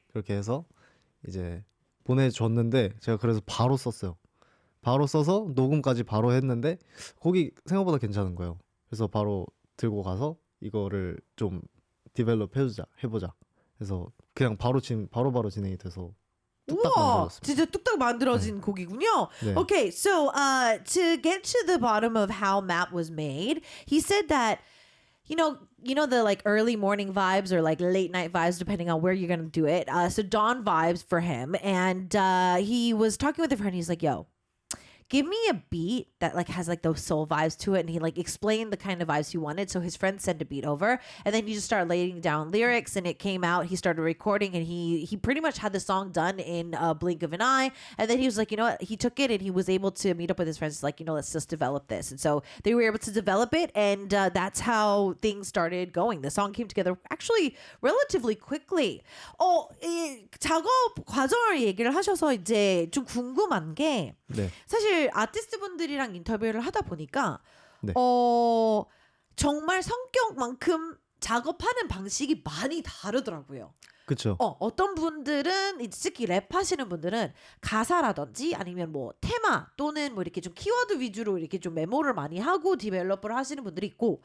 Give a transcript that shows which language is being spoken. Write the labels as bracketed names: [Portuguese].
[Korean] 그렇게 해서 이제 보내줬는데 제가 그래서 바로 썼어요. 바로 써서 녹음까지 바로 했는데 곡이 생각보다 괜찮은 거예요. 그래서 바로 들고 가서 이거를 좀 디벨롭 해보자. 그래서 그냥 바로 진행이 돼서 뚝딱 우와, 만들었습니다. 진짜 뚝딱 만들어진 곡이군요. 네. [English] Okay, so to get to the bottom of how Map was made, he said that you know the like early morning vibes or like late night vibes depending on where you're gonna do it. So dawn vibes for him, and he was talking with a friend. He's like, "Yo, give me a beat that like has like those soul vibes to it," and he like explained the kind of vibes he wanted. So his friend sent a beat over, and then he just started laying down lyrics, and it came out. He started recording, and he pretty much had the song done in a blink of an eye. And then he was like, you know what? He took it, and he was able to meet up with his friends. Like, let's just develop this. And so they were able to develop it, and that's how things started going. The song came together actually relatively quickly. [Korean] 이 작업 과정을 얘기를 하셔서 이제 좀 궁금한 게 네. 사실 아티스트 분들이랑 인터뷰를 하다 보니까 네. 정말 성격만큼 작업하는 방식이 많이 다르더라고요. 그렇죠. 어떤 분들은 특히 랩하시는 분들은 가사라든지 아니면 뭐 테마 또는 뭐 이렇게 좀 키워드 위주로 이렇게 좀 메모를 많이 하고 디벨롭을 하시는 분들이 있고